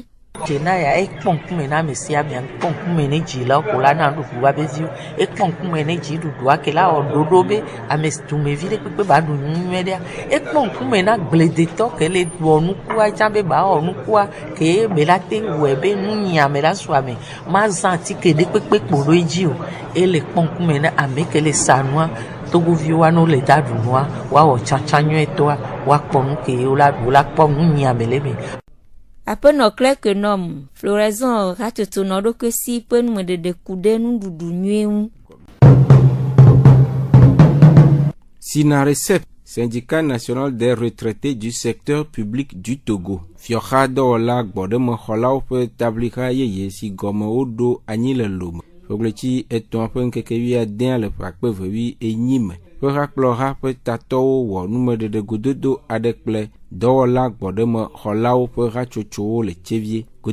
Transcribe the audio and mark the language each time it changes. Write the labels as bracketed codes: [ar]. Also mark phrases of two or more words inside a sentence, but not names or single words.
[ee] dzena ya ekpɔ ŋkume na ame sia ame ekpɔ ŋkume ne dzilawo ko la na nuɖuɖu va be viwo ekpɔ ŋkume ne dziɖuɖua ke la wɔ ɖoɖo be ame dumevi ɖe kpekpe ba ɖu nu nyuie ɖea ekpɔ ŋkume na gbledetɔ ke le wɔ nukua tsã be ba wɔ nukua ke me la te wɔe be nu nyiame la su ame ma zã atike ɖe kpekpe kpo ɖo edzi o ele kpɔ ŋkume na ame ke le sa nua togoviwoa no le da ɖu nua woawɔ tsãtsã nyuietɔa woakpɔ nu ke wola ɖu wola kpɔ nu nyiame le me. Aƒenɔ Clark nom, Floraison Hatsotso nɔ ɖokui si ƒe numeɖeɖe ku ɖe nuɖuɖu nyuie ŋu. [fr] Sinaresep, Syndicat national des retraités du secteur public du Togo. [ee] Fioxa dɔwɔla gbɔɖemexɔlawo ƒe tablixa yeye si gɔme woɖo anyi le Lome. Ƒegletsi etɔ̃ ƒe ŋkekevi adea le ƒe 2008 me. Ƒe hakplɔha ƒe tatɔwo wɔ numeɖeɖe gododo aɖe kple dɔwɔla gbɔɖemexɔlawo ƒe hatsotsowo le tsevie.